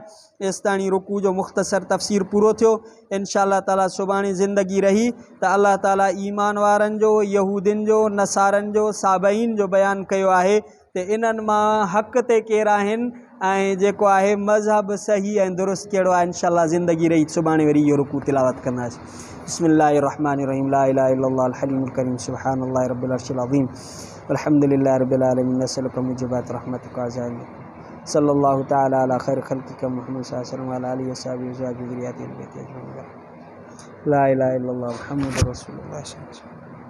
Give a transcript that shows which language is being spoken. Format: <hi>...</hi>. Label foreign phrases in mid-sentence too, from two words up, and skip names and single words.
<sd>एसिताणी रुकू जो मुख़्तसर तफ़सीर पूरो थियो।</sd> <ar>إن شاء الله</ar> <sd>ताला सुभाणे ज़िंदगी रही त अल्लाह ताला ईमान वारनि जो, यहूदिन जो, नसारनि जो, साबईन जो बयानु कयो आहे त इन्हनि मां हक़ ते केरु आहिनि ऐं जेको आहे मज़हब सही ऐं दुरुस्त कहिड़ो आहे।</sd> <ar>إن شاء الله</ar> <sd>ज़िंदगी रही सुभाणे वरी इहो रुकू तिलावत कंदासीं।</sd> <ar>بسم الله الرحمن الرحيم لا إله إلا الله الحليم الكريم سبحان الله رب العرش العظيم والحمد لله رب العالمين نسألك موجبات رحمتك عزائم صلى الله تعالى على خير خلقك محمد صلى الله عليه وسلم وعلى آله وصحبه وذريته لا إله إلا الله محمد رسول الله.</ar>